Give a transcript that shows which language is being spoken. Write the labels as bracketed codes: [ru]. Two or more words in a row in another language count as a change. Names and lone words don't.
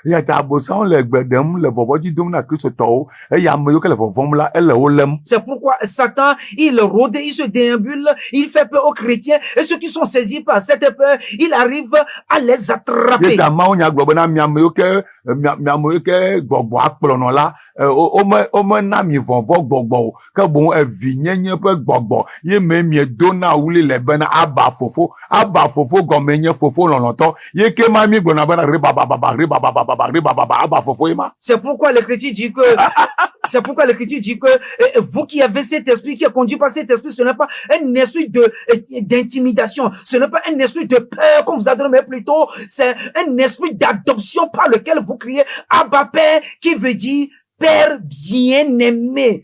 [ee] ya ta abosan le gbedem le boboji dom na Kristo to e ya me yo ke le vovom la ele wo lem. [fr] C'est pourquoi Satan, il rôde, il se déambule, il fait peur aux chrétiens et ceux qui sont saisis par cette peur, il arrive à les attraper. [ee] Ye ta ma onya gbo na mia me yo ke gbogbo akplono la o me na mi vovo gbogbo ke bon e vinyenye pe gbogbo ye me mi do na wuli le bena aba fofo gomenye fofo loloto ye ke ma mi gbo na bena riba aba fofo ima. [fr] C'est pourquoi l'Écriture dit que vous qui avez cet esprit, qui est conduit par cet esprit, ce n'est pas un esprit d'intimidation, ce n'est pas un esprit de peur comme vous adorez, mais plutôt c'est un esprit d'adoption par lequel vous criez Abba Père, qui veut dire Père bien-aimé.